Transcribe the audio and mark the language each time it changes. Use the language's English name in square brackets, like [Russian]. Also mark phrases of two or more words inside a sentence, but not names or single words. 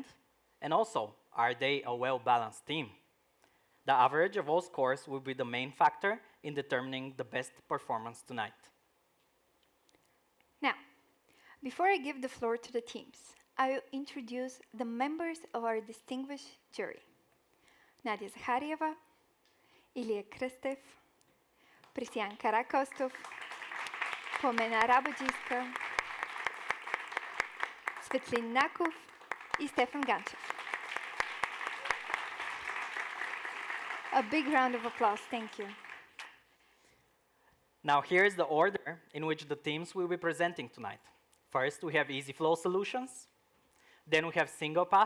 [English] And also, are they a well-balanced team? The average of all scores will be the main factor in determining the best performance tonight. Now, before I give the floor to the teams, I will introduce the members of our distinguished jury. Nadia Zakharieva, Ilya Kristev, Prisyan Karakostov, Pomena Rabodziska, Svetlin Nakov и Stefan Ganchev. A big round of applause, thank you. Now here is the order in which the teams will be presenting tonight. First, we have Easy Flow Solutions. Then we have Single Pass.